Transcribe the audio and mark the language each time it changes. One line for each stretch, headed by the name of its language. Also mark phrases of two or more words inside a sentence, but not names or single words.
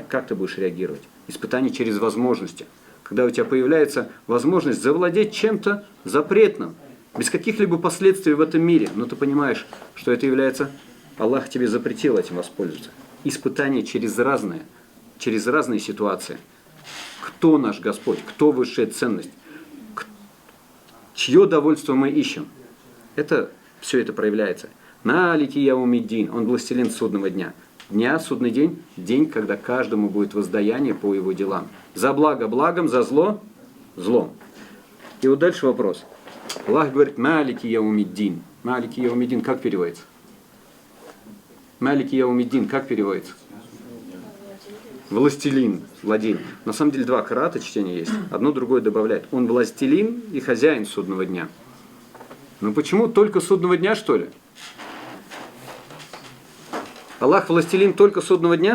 Russian: Как ты будешь реагировать? Испытание через возможности. Когда у тебя появляется возможность завладеть чем-то запретным, без каких-либо последствий в этом мире, но ты понимаешь, что это является, Аллах тебе запретил этим воспользоваться. Испытание через разные ситуации. Кто наш Господь? Кто высшая ценность? Чье довольство мы ищем? Все это проявляется.
Arabic: مالك يوم الدين,
Russian: он властелин судного дня. Судный день, день, когда каждому будет воздаяние по его делам. За благо благом, за зло злом. И вот дальше вопрос. Аллах говорит:
Arabic: مالك يوم الدين. مالك يوم الدين
Russian: как переводится?
Arabic: مالك يوم الدين
Russian: как переводится? властелин, владелец. На самом деле два карата чтения есть. Одно другое добавляет. Он властелин и хозяин судного дня. Ну почему только судного дня, что ли? Аллах властелин только судного дня?